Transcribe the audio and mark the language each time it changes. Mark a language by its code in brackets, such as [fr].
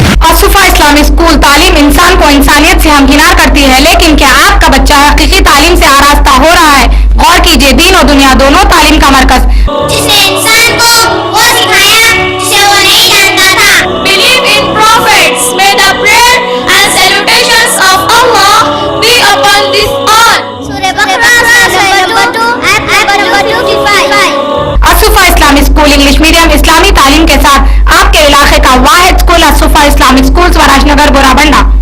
[hi] असुफा Islamic school तालीम इंसान को इंसानियत से हमकिनार करती है, लेकिन क्या आपका बच्चा हकीकी तालीम से आरास्ता हो रहा है? गौर कीजिए, दीन और दुनिया दोनों तालीम का मरकज, जिसने इंसान को वो सिखाया जिसे वो नहीं जानता था. [en] Believe in prophets. May the prayer and salutations of Allah be upon this all. [hi] सूरह बकरा number 2 ayat number 255. असुफा Islamic school English medium इस्लामी तालीम के साथ आपके इलाके का वाहिद स्कूल असुफा इस्लामिक स्कूल स्वराजनगर बोराबंडा.